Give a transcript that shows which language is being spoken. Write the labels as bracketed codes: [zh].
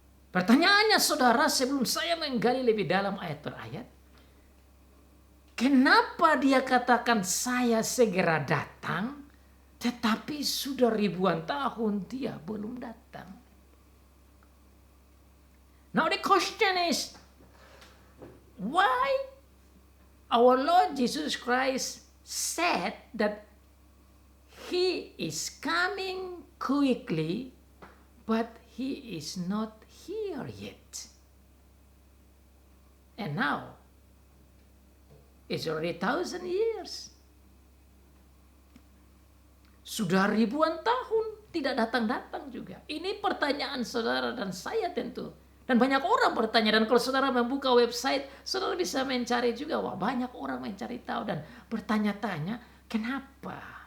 [id] Pertanyaannya saudara, sebelum saya menggali lebih dalam ayat per ayat, kenapa Dia katakan saya segera datang, tetapi sudah ribuan tahun Dia belum datang? [en] Now the question is, why our Lord Jesus Christ said that He is coming quickly, but He is not here yet. And now, it's already 1,000 years. [id] Sudah ribuan tahun tidak datang-datang juga. Ini pertanyaan saudara dan saya tentu. Dan banyak orang bertanya, dan kalau saudara membuka website, saudara bisa mencari juga. Wah, banyak orang mencari tahu dan bertanya-tanya, kenapa?